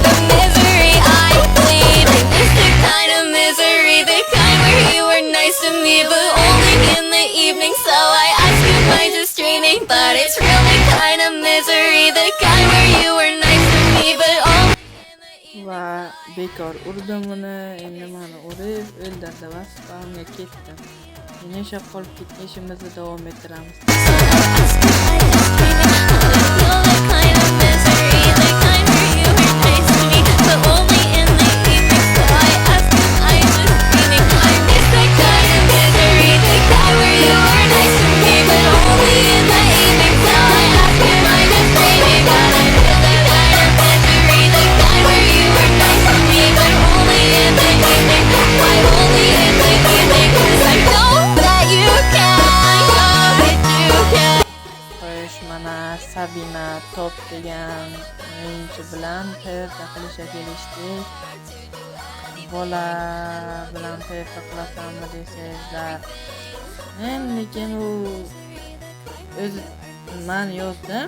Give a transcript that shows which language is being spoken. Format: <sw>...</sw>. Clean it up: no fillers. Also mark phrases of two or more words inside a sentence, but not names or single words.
<en>The misery I bleed. I miss the kind of misery, the kind where you were nice to me, but only in the evening. So I ask you, am I just dreaming? But it's really kind of misery, the kind where you were nice to me, but only in the evening.</en> <uz>Va bekor urdim uni, endi meni urib o'ldirdi va spamga ketdim. Yana yashab qolib ketgan ishimizni davom ettiramiz.</uz> <en>So I ask you, am I just dreaming? I feel the kind of misery, the kind where you were nice to me, but only in the evening. So I ask you, am I just dreaming? I miss the kind of misery, the kind where you were nice to me, but only in the evening. So I ask you, am I just dreaming? But I feel the kind of misery, the kind where you were nice to me, but only in the evening. Why only in the evening? 'Cause I know that you can, I know that you can.</en> <uz>Xo'sh, mana Sabina Top degan o'yinchi bilan PvP qilishga kelishdik. Bola bilan PvP qilasanmi desangizlar. Lekin u o'zi men yozdim.</uz>